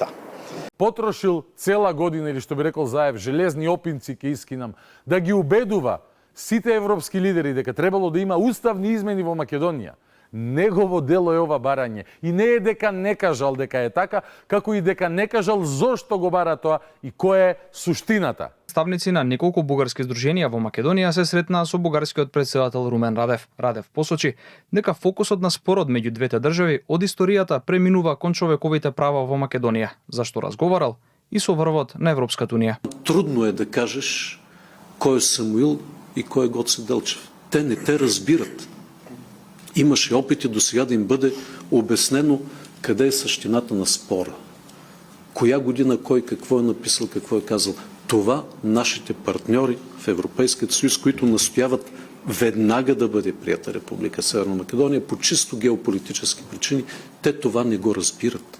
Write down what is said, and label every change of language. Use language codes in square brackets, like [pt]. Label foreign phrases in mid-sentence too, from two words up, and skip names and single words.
[mk] Потрошил цела година, или што би рекол Заев, железни опинци ке искинам, да ги убедува сите европски лидери дека требало да има уставни измени во Македонија. Негово дело е ова барање. И не е дека не кажал дека е така, како и дека не кажал зошто го бара тоа и која е суштината. Представници на неколку бугарски здруженија во Македонија се сретнаа со бугарскиот претседател Румен Радев. Радев посочи дека фокусот на спорот меѓу двете држави од историјата преминува кон човековите права во Македонија, зашто разговарал и со врвот на Европската Унија. Трудно е да кажеш кој е Самуил и кој е Гоце Делчев. [bg] Те не те разбират. Имаше опити до сега да им бъде обяснено къде е същината на спора. Коя година кой какво е написал, какво е казал. Това нашите партньори в Европейския съюз, които настояват веднага да бъде прията Република Северна Македония по чисто геополитически причини, те това не го разбират.